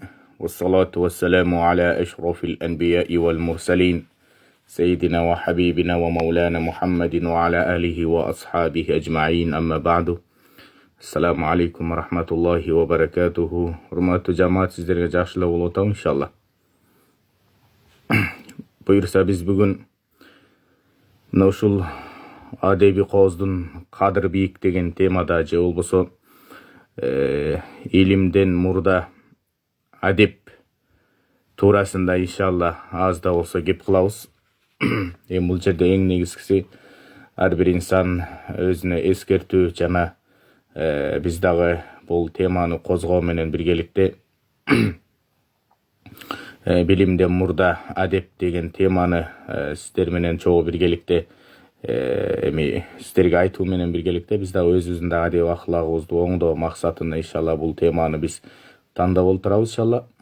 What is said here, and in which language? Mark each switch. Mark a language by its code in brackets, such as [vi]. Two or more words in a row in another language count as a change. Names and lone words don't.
[ar] والصلاة والسلام على أشرف الأنبياء والمرسلين. سيدنا وحبيبنا ومولانا محمد وعلى آله وأصحابه أجمعين، أما بعد. السلام عليكم ورحمة الله وبركاته. [uz] Hurmatli jamoat, sizlarga Jashli Ulug'tov inshaalloh. [ky] Буюрса биз бүгүн ушул адеби кооздун кадыр бийик деген темада же болбосо илимден мурда адеп туурасында иншалла аз да болсо кеп кылабыз. Бул жерде эң негизгиси ар бир инсан өзүнө эскертүү жана биз дагы бул теманы козгоо менен биргеликте билимден мурда адеп деген теманы сиздер менен чогуу биргеликте сиздерге айтуу менен биргеликте биз дагы өзүбүздүн адеп аклагыбызды оңдоо максатында иншалла бул теманы биз тандап олтурабыз иншалла.